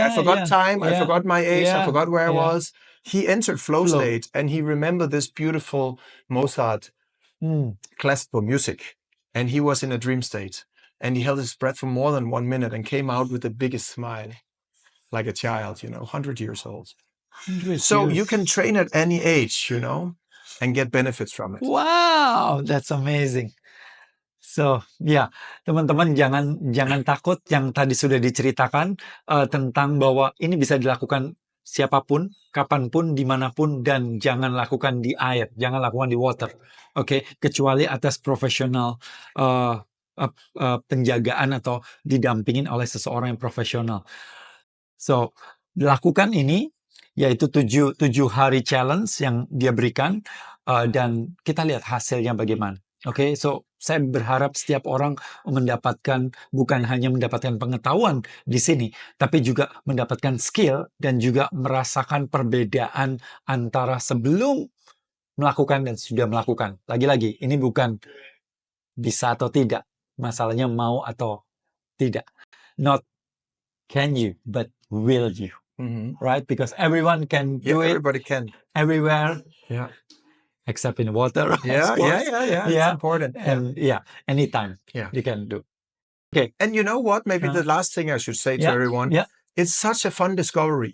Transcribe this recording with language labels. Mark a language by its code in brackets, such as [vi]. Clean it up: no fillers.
[en] I forgot time, I forgot my age, I forgot where I was. He entered flow state, and he remembered this beautiful Mozart classical music. And he was in a dream state. And he held his breath for more than 1 minute and came out with the biggest smile, like a child, 100 years old. So you can train at any age, and get benefits from it. Wow, that's amazing. [id] So, teman-teman jangan takut yang tadi sudah diceritakan tentang bahwa ini bisa dilakukan siapapun, kapanpun, dimanapun, dan jangan lakukan di air, jangan lakukan di water. Oke, kecuali atas profesional penjagaan atau didampingin oleh seseorang yang profesional. So, lakukan ini, yaitu 7 hari challenge yang dia berikan, dan kita lihat hasilnya bagaimana. Oke, so saya berharap setiap orang bukan hanya mendapatkan pengetahuan di sini, tapi juga mendapatkan skill dan juga merasakan perbedaan antara sebelum melakukan dan sudah melakukan. Lagi-lagi, ini bukan bisa atau tidak, masalahnya mau atau tidak. [en] Not can you, but will you. Right? Because everyone can do it. Everybody can. Everywhere. Yeah. Except in water. Yeah. It's important. And anytime you can do. Okay. And you know what? Maybe the last thing I should say to everyone. It's such a fun discovery.